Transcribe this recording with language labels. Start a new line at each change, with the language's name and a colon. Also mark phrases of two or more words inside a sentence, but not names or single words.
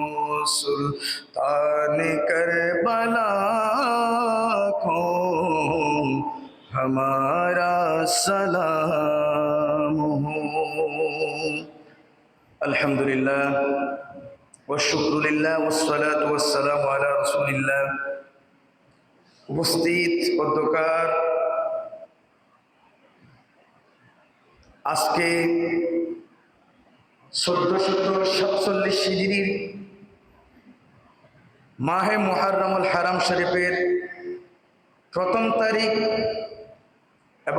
Urdu: سلطان کربلا کو ہمارا سلام ہو
Arabic: الحمدللہ والشکر للہ والصلاة والسلام علی رسول اللہ
Bangla: উপস্থিত অধ্যকার আজকে 1447 হিজরির মাহে মুহররমুল হারাম শরীফের প্রথম তারিখ এবং